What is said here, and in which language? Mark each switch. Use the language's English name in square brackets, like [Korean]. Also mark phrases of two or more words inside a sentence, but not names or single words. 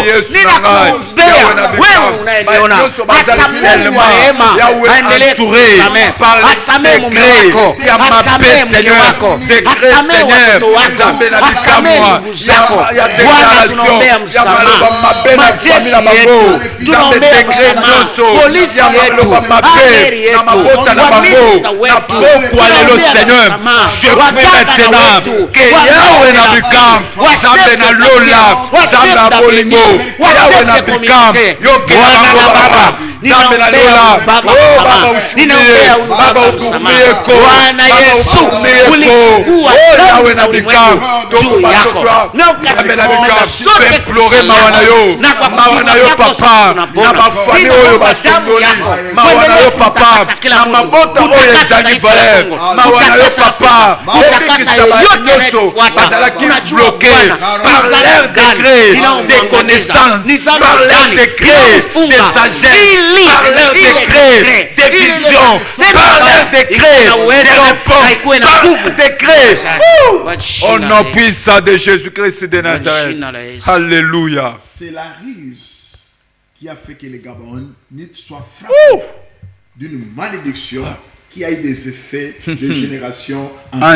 [Swahili] Ninakuombea wewe unayeniona, hata Mungu wa rehema aendelee kusamehe, asamehe mume wako, asamehe mke wako, asamehe watoto wako, asamehe ndugu zako. Bwana, tunaombea msamaha majeshi yetu, tunaombea msamaha polisi yetu, ameri yetu, waminista wetu, tunaombea msamaha waganga wetu, washefu na Lola, washefu na Bolingo, washefu na komite. Bwana na Baba, ninaombea Baba msamaha, ninaombea Baba msamaha. Bwana Yesu, ulichukua dhambi za ulimwengu juu yako na ukazikomesha zote kusema na kwa kufunga yako sasa tunapona. Ninaomba damu yako kuendelea kutakasa kila Mungu, kutakasa taifa la Kongo, kutakasa yoyote anayetufuata. Unajua Bwana, nizamu gani ninaomwangamiza, nizamu gani ninaomfunga, ili na uwezo haikuwe na nguvu. [French] Au nom puissant de Jésus-Christ de Nazareth. Alléluia. C'est la ruse qui a fait que les Gabonites soient frappés d'une malédiction qui a eu des effets de génération en